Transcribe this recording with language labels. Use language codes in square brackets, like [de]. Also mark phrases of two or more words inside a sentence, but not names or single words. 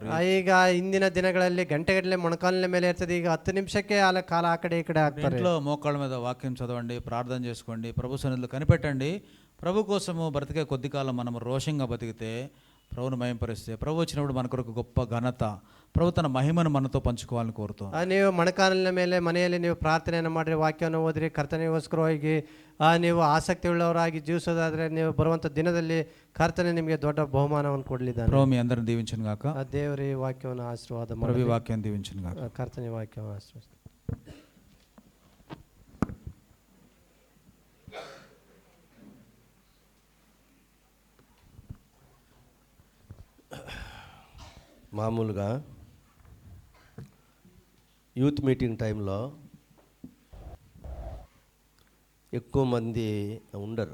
[kn] ಈಗ ಹಿಂದಿನ ದಿನಗಳಲ್ಲಿ ಗಂಟೆಗಟ್ಟಲೆ ಮೊಣಕಾಲಿನ ಮೇಲೆ ಇರ್ತದೆ, ಈಗ 10 ನಿಮಿಷಕ್ಕೆ ಕಾಲ ಆ ಕಡೆ ಈ ಕಡೆ ಹಾಕ್ತಾರೆ. [te] ఇంట్లో మోకాళ్ళ మీద వాక్యం చదవండి, ప్రార్థన చేసుకోండి, ప్రభు సన్నిధిలో కనిపెట్టండి. ప్రభు కోసము బ్రతికే కొద్ది కాలం మనం రోషంగా బతికితే, ప్రభువును మహింపరిస్తే, ప్రభు వచ్చినప్పుడు మన కొరకు గొప్ప ఘనత, ప్రభు తన మహిమను మనతో పంచుకోవాలని కోరుతాం. [kn] ನೀವು ಮೊಣಕಾಲಿನ ಮೇಲೆ ಮನೆಯಲ್ಲಿ ನೀವು ಪ್ರಾರ್ಥನೆಯನ್ನು ಮಾಡಿರಿ, ವಾಕ್ಯವನ್ನು ಓದಿರಿ, ಕರ್ತನಿಗೋಸ್ಕರವಾಗಿ ನೀವು ಆಸಕ್ತಿ ಉಳ್ಳವರಾಗಿ ಜೀವಿಸೋದಾದ್ರೆ ನೀವು ಬರುವಂಥ ದಿನದಲ್ಲಿ ಕರ್ತನೆ ನಿಮಗೆ ದೊಡ್ಡ ಬಹುಮಾನವನ್ನು ಕೊಡಲಿದ್ದಾನೆ. [te] ప్రభు మీ అందరిని దీవించును గాక. [kn] ದೇವರೇ ವಾಕ್ಯವನ್ನು ಆಶೀರ್ವಾದ [te] ప్రభు [kn] ಮಾಡಿ, [te] వాక్యం దీవించును గాక. [kn] ಕರ್ತನೆ ವಾಕ್ಯವನ್ನು ಆಶೀರ್ವಾದ. [te] మామూలుగా [en] youth meeting [te] టైంలో ఎక్కువ మంది ఉండరు.